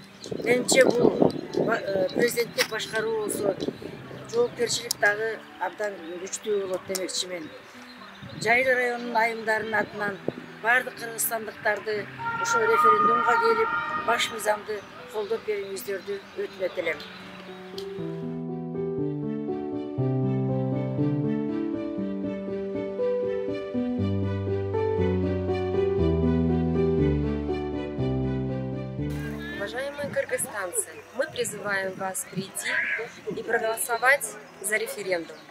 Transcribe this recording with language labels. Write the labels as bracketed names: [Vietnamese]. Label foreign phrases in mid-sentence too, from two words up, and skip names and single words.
[Kyrgyz] Менимче бул президенттик башкаруу болсо жоопкерчилик дагы абдан күчтүү болот демекчимен. Жайыл районунун айымдарынын атынан бардык кыргызстандыктарды ошол референдумга келип баш мыйзамды колдоп берүүңүздөрдү өтүнөт элем. [Russian] Уважаемые кыргызстанцы, мы призываем вас прийти и проголосовать за референдум.